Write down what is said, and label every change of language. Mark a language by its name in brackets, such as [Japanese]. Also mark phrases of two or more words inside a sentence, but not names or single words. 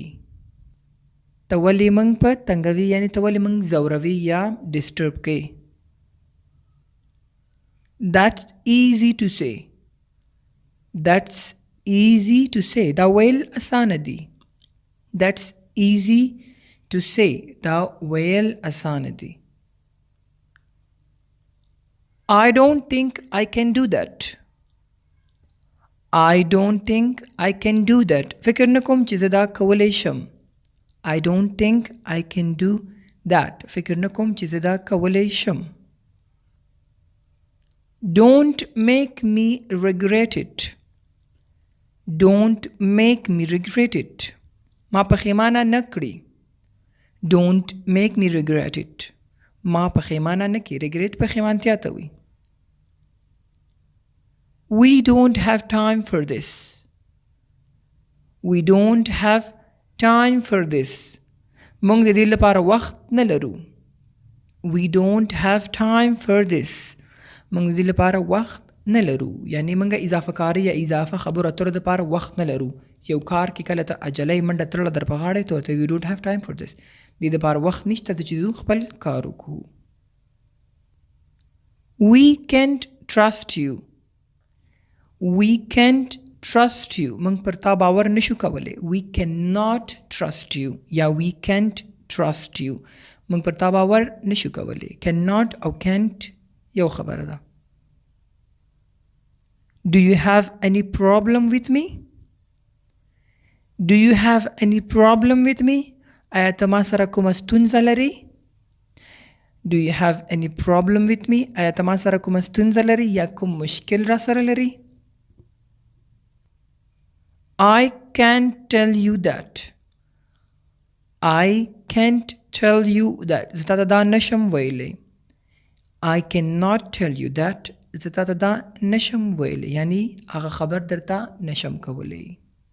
[Pashto] ته ولې موږ په تنګوي یعنی ته ولې موږ ځوروي یا ډسټرب کوي. [English] That's easy to say. That's easy to say. [Pashto] دا ویل اسانه دي. [English] That's easy to say. [Pashto] دا ویل اسانه دي. [English] I don't think I can do that. I don't think I can do that. [Pashto] فکر نکوم چې زه دا کولی شم. [English] I don't think I can do that. [Pashto] فکر نکوم چې زه دا کولی شم. [English] Don't make me regret it. Don't make me regret it. [Pashto] ما پښیمانه نه کړي. [English] Don't make me regret it. [Pashto] ما پښیمانه نه کړي. regret پښیمانتیا ته وي. [English] We don't have time for this. We don't have time for this. [Pashto] موږ د دې لپاره وخت نه لرو. [English] We don't have time for this. [Pashto] موږ د دې لپاره وخت نه لرو یعنی موږ اضافه کاری یا اضافه خبرو اترو د لپاره وخت نه لرو. یو کار کې کله ته عجله منډه تړله در په غاړه ته ورته [English] we don't have time for this. [Pashto] دې لپاره وخت نشته چې زه خپل کار وکړو. [English] We can't trust you. We can't trust you. [Pashto] موږ پر تا باور نشو کولی. [English] We cannot trust you یا we can't trust you. [Pashto] موږ پر تا باور نشو کولی. cannot او can't یو خبره ده. [English] Do you have any problem with me? Do you have any problem with me? [Pashto] آیا ته ما سره کومه ستونزه لري؟ [English] Do you have any problem with me? [Pashto] آیا ته ما سره کومه ستونزه لري یا کوم مشکل را سره لري؟ [English] I can't tell you that. I can't tell you that. [Pashto] زه تاته دا نشم ویلی. [English] I cannot tell you that. [Pashto] زه تاته دا نشم ویلی یعنی هغه خبر درته نشم کولی.